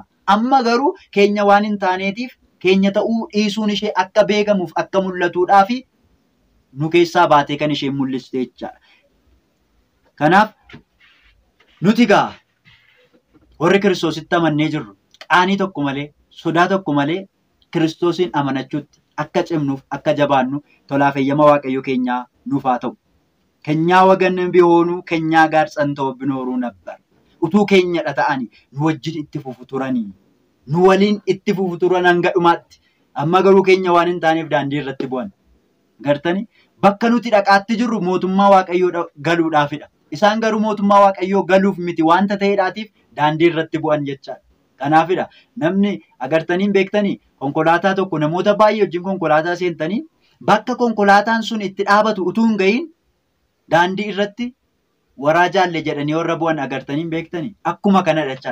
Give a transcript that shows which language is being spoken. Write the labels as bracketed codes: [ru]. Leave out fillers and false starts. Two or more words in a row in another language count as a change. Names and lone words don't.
[om] Amma garuu keenya waan hin taaneetiif keenya ta'uu dhiisuun ishee akka beekamuuf akka mul'atuudhaaf nu keessaa baatee kan isheen mul'iste jechaadha. Kanaaf nuti gaa warri Kiristoositti amannee jirru qaanii tokko malee sodaa tokko malee Kiristoosiin amanachuutti akka cimnuuf akka jabaannu tolaaf eeyyama Waaqayyo keenyaa nuuf haa ta'u. [am] ከኛ ወገን ቢሆኑ ከኛ ጋር ጸንተው ቢኖሩ ነበር [om] utuu keenyadha ta'ani nu wajjin itti fufu turani nu waliin itti fufu turan hanga dhumaatti amma garuu keenya waan hin taaneef daandii irratti bu'an gartani bakka nuti dhaqaatti jirru mootummaa Waaqayyoo galuudhaafidha isaan garuu mootummaa Waaqayyoo galuuf miti wanta ta'eedhaatiif daandii irratti bu'an jechaadha kanaafidha namni agartaniin beektanii konkolaataa tokko namoota baay'ee wajjin konkolaataa seentanii bakka konkolaataan sun itti dhaabatu utuu hin ga'iin daandii irratti waraa jaalle jedhanii warra bu'an agartaniin beektanii akkuma kana jechaadha.